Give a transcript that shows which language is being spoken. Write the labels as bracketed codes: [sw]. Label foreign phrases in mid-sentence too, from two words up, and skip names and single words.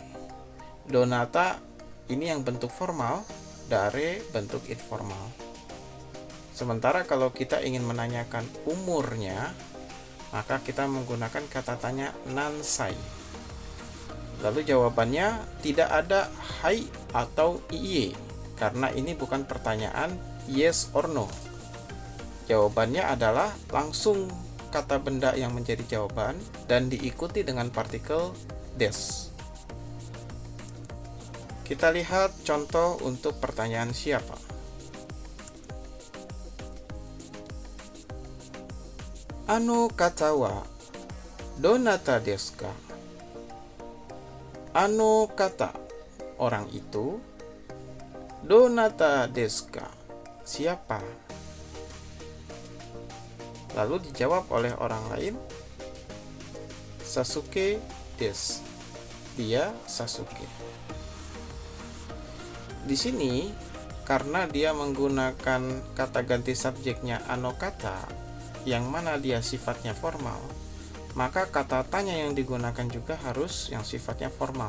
[id] Donata ini yang bentuk formal, dare bentuk informal. Sementara kalau kita ingin menanyakan umurnya, maka kita menggunakan kata tanya nansai. Lalu jawabannya tidak ada hai atau iye, karena ini bukan pertanyaan [en] yes or no. [id] Jawabannya adalah langsung kata benda yang menjadi jawaban dan diikuti dengan partikel des. Kita lihat contoh untuk pertanyaan siapa. [ja] あの方はどなたですか? あの方, [id] orang itu. [ja] どなたですか, siapa? [id] Lalu dijawab oleh orang lain, [ja] サスケです, [id] dia Sasuke. Di sini karena dia menggunakan kata ganti subjeknya [ja] あの方, [id] yang mana dia sifatnya formal, maka kata tanya yang digunakan juga harus yang sifatnya formal.